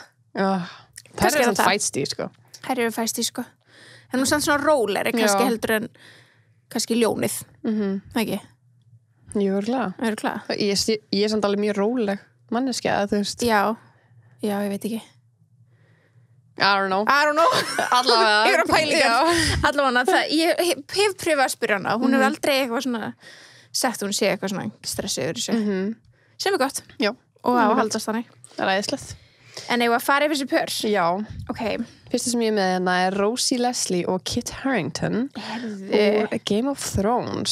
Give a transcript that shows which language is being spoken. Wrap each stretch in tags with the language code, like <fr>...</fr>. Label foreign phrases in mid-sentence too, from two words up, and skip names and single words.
<is>Já. Það er svona feisty, sko. Það eru feisty, sko. En hún er svona róleri, kannski heldur en kannski ljónið. Ekki? Jú, örugglega. Ég er samt alveg mjög róleg manneskja, þú veist. Já, ég veit ekki.</is> <en>I don't know.</en> <is>Allavega. Ég er að pælingar. Allavega, ég hef pröfað að spyrja hana. Hún hefur aldrei eitthvað svona sagt hún sé eitthvað svona stressið yfir þessu. Sem er gott. Já. Og að haldast þannig. Það er æðislegt. En ef að fara yfir þessi pör? Já. Ok. Fyrsta sem ég er með hérna er Rosie Leslie og Kit Harington úr Game of Thrones.</is>